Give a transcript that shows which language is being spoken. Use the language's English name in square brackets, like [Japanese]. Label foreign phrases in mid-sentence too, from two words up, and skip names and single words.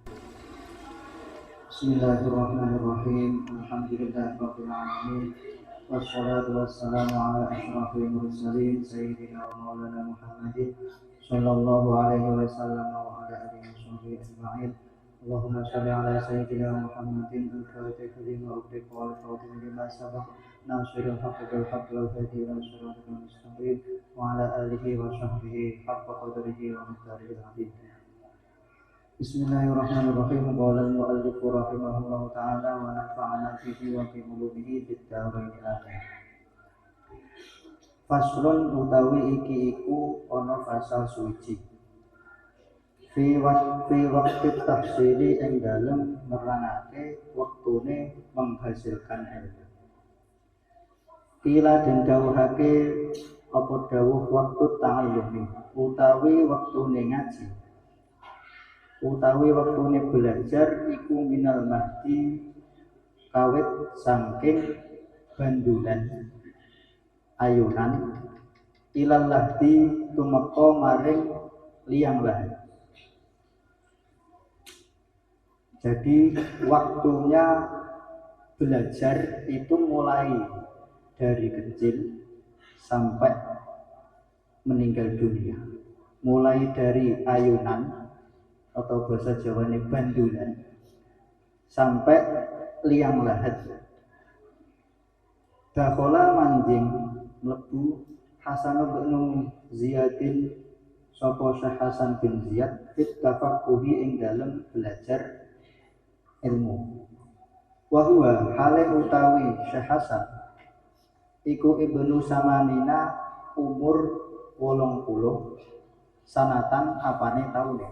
[Arabic] بسم الله الرحمن الرحيم. الحمد لله رب العالمين والصلاة والسلام على أشرف المرسلين سيدنا ومولانا محمد صلى الله عليه وسلم وعلى آله وصحبه أجمعين. اللهم صل على سيدنا محمد الفاتح لما أغلق والخاتم لما سبق ناصر الحق بالحق والهادي إلى الصراط المستقيم وعلى آله وصحبه حق قدره ومقداره العظيم. بسم الله الرحمن الرحيم قال المؤلف رحمه الله تعالى ونفعنا به وبعلومه في الدارين آمين. [Javanese] Faslun utawi iki iku ana fasal suci. [Arabic] في وقت التحصيل [Javanese] ing dalem nerangake wektune menghasilkan ilmu. Kila den dawuhake apa dawuh waktu ta'allumi utawi wektune ngaji. Utawi waktune belajar iku [Arabic] من المهد [Javanese] kawit saking bandulan ayunan [Arabic] إلى اللحد [Javanese] tumeka maring liang lahat. [Indonesian] Jadi waktunya belajar itu mulai dari kecil sampai meninggal dunia. Mulai dari ayunan atau bahasa Jawa ini bandulan sampai liang lahat. [Javanese] Dakhala manjing mlebu Hasan bin Ziyadin sapa Syekh Hasan bin Ziyad [Arabic] في التفقه [Javanese] ing dalem belajar ilmu. [Arabic] وهو [Javanese] hale utawi Syekh Hasan iku [Arabic] ابن ثمانين [Javanese] umur 80 sanatan apane taune.